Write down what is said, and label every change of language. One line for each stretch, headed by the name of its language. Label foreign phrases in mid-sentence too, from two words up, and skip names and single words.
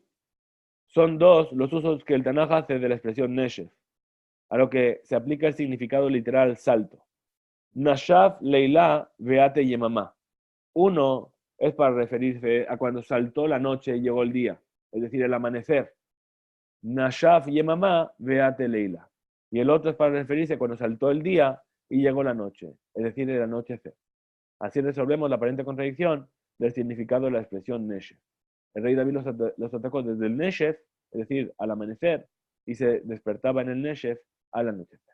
Spanish: Son dos los usos que el Tanaj hace de la expresión Neshef, a lo que se aplica el significado literal salto.
Hebrew: Nashaf leila veate yemamá.
Spanish: Uno es para referirse a cuando saltó la noche y llegó el día, es decir, el amanecer.
Hebrew: Nashaf yemamá veate leila.
Spanish: Y el otro es para referirse a cuando saltó el día y llegó la noche, es decir, el anochecer. Así resolvemos la aparente contradicción del significado de la expresión Neshef. El rey David los atacó desde el Neshef, es decir, al amanecer, y se despertaba en el Neshef al anochecer.